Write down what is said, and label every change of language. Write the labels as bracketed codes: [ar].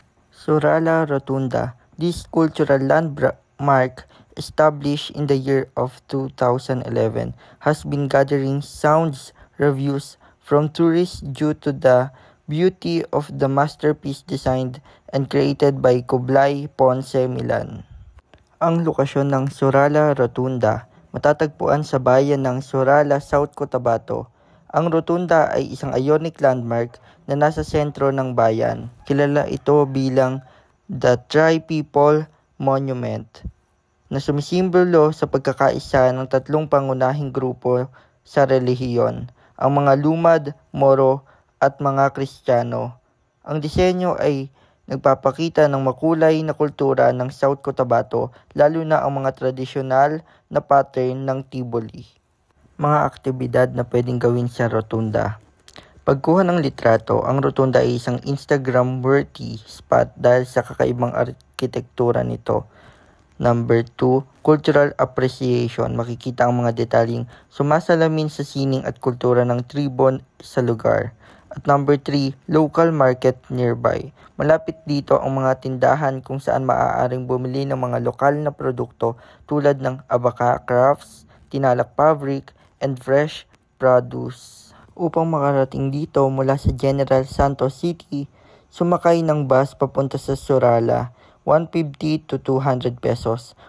[en] Surala Rotunda, this cultural landmark established in the year of 2011 has been gathering sound reviews from tourists due to the beauty of the masterpiece designed and created by Kublai Ponce Milan. [tl] Ang lokasyon ng Surala Rotunda matatagpuan sa bayan ng Surala, South Cotabato. Ang rotunda ay isang ionic landmark na nasa sentro ng bayan. Kilala ito bilang the Tri-People Monument na sumisimbolo sa pagkakaisa ng tatlong pangunahing grupo sa relihiyon, ang mga Lumad, Moro at mga Kristiyano. Ang disenyo ay nagpapakita ng makulay na kultura ng South Cotabato, lalo na ang mga tradisyonal na pattern ng Tivoli. Mga aktibidad na pwedeng gawin sa rotunda. Pagkuha ng litrato, ang rotunda ay isang Instagram-worthy spot dahil sa kakaibang arkitektura nito. [en] Number 2, cultural appreciation. [tl] Makikita ang mga detalyeng sumasalamin sa sining at kultura ng tribon sa lugar. [en] At number 3, local market nearby. [tl] Malapit dito ang mga tindahan kung saan maaaring bumili ng mga lokal na produkto tulad ng abaka crafts, tinalak fabric, [en] and fresh produce. [tl] Upang makarating dito mula sa General Santos City, sumakay ng bus papunta sa Surala, [en] 150 to 200 pesos.